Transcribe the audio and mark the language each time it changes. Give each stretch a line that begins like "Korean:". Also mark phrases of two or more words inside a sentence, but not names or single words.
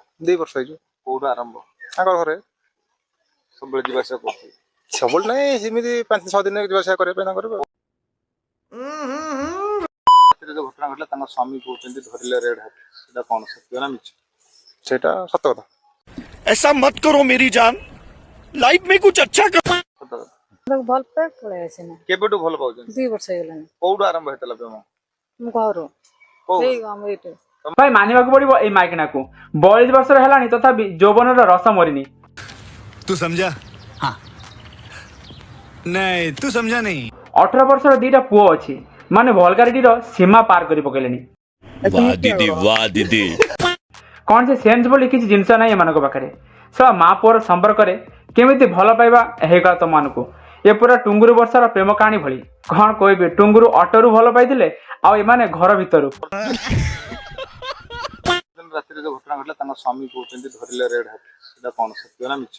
Odia: 2 ବର୍ଷ ହେଇଯିବ। କୋଉଠୁ ଆରମ୍ଭ? ତାଙ୍କ ଘରେ ସବୁବେଳେ ଯିବା ଆସିବା କରୁଥିଲି। ସବୁବେଳେ ନାହିଁ, ସେମିତି 5-6 ଦିନ ଯିବା ଆସିବା କରିବା ପାଇଁ ତାଙ୍କର। ରାତିରେ ଯୋଉ ଘଟଣା ଘଟିଲା ତାଙ୍କ ସ୍ୱାମୀ କହୁଛନ୍ତି ଧରିଲେ ରେଡ୍ ହାତ, ସେଟା କଣ ସତ୍ୟ ନା ମିଛ? ସେଇଟା ସତ କଥା।
Hindi: ऐसा मत करो मेरी जान, लाइफ में कुछ अच्छा कर।
Odia: ସତ କଥା। ଭଲ ପାଇ ପଳେଇ ଆସିନା। କେବେଠୁ ଭଲ ପାଉଛନ୍ତି? 2 ବର୍ଷ ହେଇଗଲାଣି। କୋଉଠୁ ଆରମ୍ଭ ହେଇଥିଲା ପ୍ରେମ? ମୁଁ ଘରୁ କୋଉ ଏଇ ଆମ ଏଇଠି ଭାଇ ମାନିବାକୁ ପଡିବ ଏଇ ମାଇକିନାକୁ। 42 ବର୍ଷର ହେଲାଣି, ତଥାପି ଯୌବନର ରସ ମରିନି।
Hindi: तू समझा? हाँ नहीं तू समझा नहीं।
Odia: 18 ବର୍ଷର 2ଟା ପୁଅ ଅଛି, ମାନେ ଭଲଗାରିଟିର ସୀମା ପାର କରି ପକେଇଲେଣି।
Hindi: वाह दीदी वाह दीदी।
Odia: କଣ ସେ ସେନ୍ସ ବୋଲି କିଛି ଜିନିଷ ନାହିଁ ଏମାନଙ୍କ ପାଖରେ। ସବା ମା ପୁଅର ସମ୍ପର୍କରେ କେମିତି ଭଲ ପାଇବା ହେଇଗଲା ତମମାନଙ୍କୁ। ଏ ପୁରା ଟୁଙ୍ଗୁରୁ ବର୍ଷାର ପ୍ରେମ କାହାଣୀ ଭଳି। କଣ କହିବି, ଟୁଙ୍ଗୁରୁ ଅଟୋରୁ ଭଲ ପାଇଥିଲେ, ଆଉ ଏମାନେ ଘର ଭିତରୁ। ରାତିରେ ଯୋଉ ଘଟଣା ଘଟିଲା ତାଙ୍କ ସ୍ୱାମୀ କହୁଛନ୍ତି ଧରିଲେ ରେଡ୍ ହାତ, ସେଟା କଣ ସତ୍ୟ ନା ମିଛ?